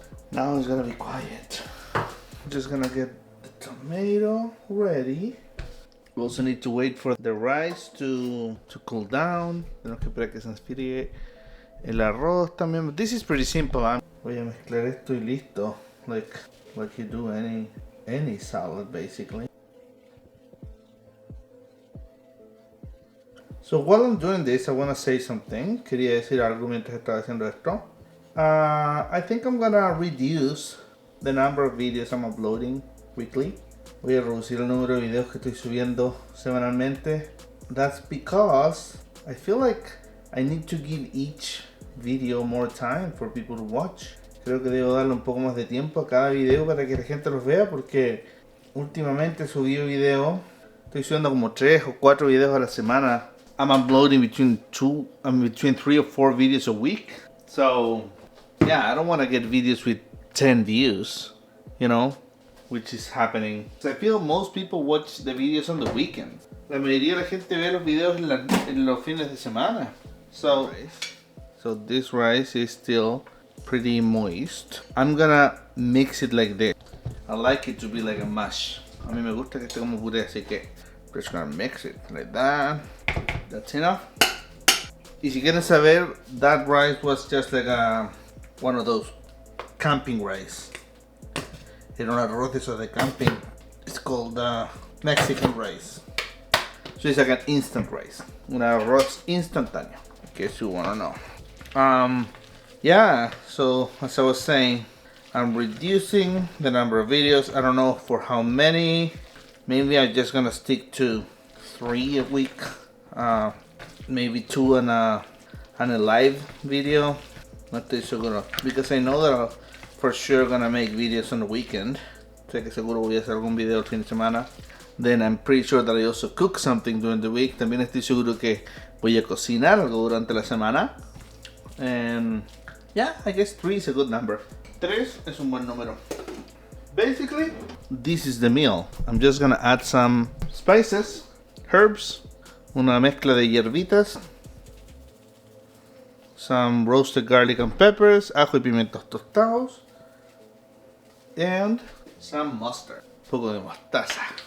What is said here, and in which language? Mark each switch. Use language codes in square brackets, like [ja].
[en] Now it's gonna be quiet. I'm just gonna get the tomato ready. We also need to wait for the rice to cool down. [es] Tenemos que esperar que se enfríe el arroz también. [en] This is pretty simple. [es] Voy a mezclar esto y listo. [en] Like you do any salad basically. So while I'm doing this, I want to say something. [es] Quería decir algo mientras estaba haciendo esto. [en] I think I'm gonna reduce the number of videos I'm uploading weekly. [es] Voy a reducir el número de videos que estoy subiendo semanalmente. [en] That's because I feel like I need to give each video more time for people to watch. [es] Creo que debo darle un poco más de tiempo a cada video para que la gente los vea, porque últimamente subí video. Estoy subiendo como 3 o 4 videos a la semana. [en] I'm uploading between 3 or 4 videos a week. So yeah, I don't want to get videos with 10 views, you know, which is happening. I feel most people watch the videos on the weekend. [es] La mayoría de la gente ve los videos en los fines de semana. [en] So this rice is still pretty moist. I'm gonna mix it like this. I like it to be like a mush. [es] A mí me gusta que esté como puré, así que [en] just gonna mix it like that. That's enough. [es] Y si quieren saber, [en] that rice was just like one of those camping rice. [es] Era un arroz de esos de camping. [en] It's called Mexican rice. So it's like an instant rice. [es] Un arroz instantáneo. [en] In case you wanna know. Yeah, so as I was saying, I'm reducing the number of videos. I don't know for how many. Maybe I'm just gonna stick to 3 a week. Maybe 2 on a live video. Not too [es] seguro, [en] because I know that I'm for sure gonna make videos on the weekend. [es] Sé que seguro voy a hacer algún video el fin de semana. [en] Then I'm pretty sure that I also cook something during the week. [es] También estoy seguro que voy a cocinar algo durante la semana. [en] And yeah, I guess 3 is a good number. [es] 3 es un buen número. [en] Basically, this is the meal. I'm just gonna add some spices, herbs, [es] una mezcla de hierbitas, [en] some roasted garlic and peppers, [es] ajo y pimientos tostados, [en] and some mustard. [es] Un poco de mostaza.